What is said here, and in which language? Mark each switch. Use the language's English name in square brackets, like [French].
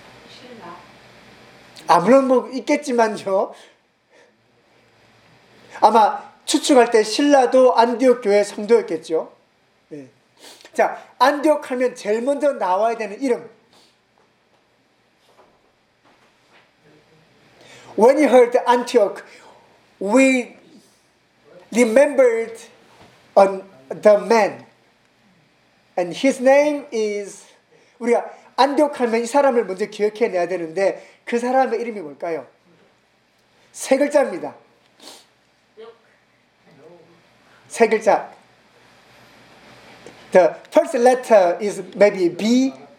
[Korean] 신라. 아무런 뭐 있겠지만요. 아마 추측할 때 신라도 안디옥 교회 성도였겠죠. 네. 자, 안디옥 하면 제일 먼저 나와야 되는 이름. [English] When you heard Antioch, we remembered on the man. And his name is... [Korean] 우리가 안디옥 하면 이 사람을 먼저 기억해내야 되는데 그 사람의 이름이 뭘까요? 세 글자입니다. 세 글자. [English] The first letter is maybe B.